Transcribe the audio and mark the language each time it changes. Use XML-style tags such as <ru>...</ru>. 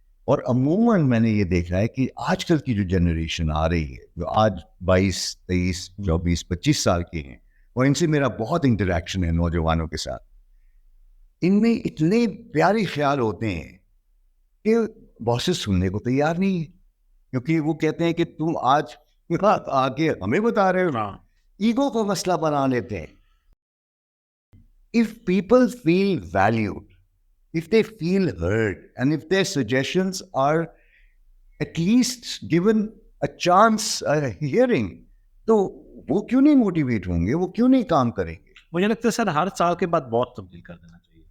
<ur>اور عموماً میں نے یہ دیکھا ہے کہ آج کل کی جو جنریشن آ رہی ہے، جو آج 22، 23، 24، 25 سال کی ہیں، اور ان سے میرا بہت انٹریکشن ہے نوجوانوں کے ساتھ، ان میں اتنے پیارے خیال ہوتے ہیں کہ باسز سننے کو تیار نہیں ہے، کیونکہ وہ کہتے ہیں کہ تم آج آ کے ہمیں بتا رہے ہو. ایگو کو مسئلہ بنا لیتے ہیں.</ur> <en>If people feel valued, if they feel heard, and if their suggestions are at least given a chance, a hearing,</en> <ur>تو وہ کیوں نہیں موٹیویٹ ہوں گے؟ وہ کیوں نہیں کام کریں گے؟ مجھے لگتا ہے سر ہر سال کے بعد بہت تبدیل کر دینا چاہیے.</ur>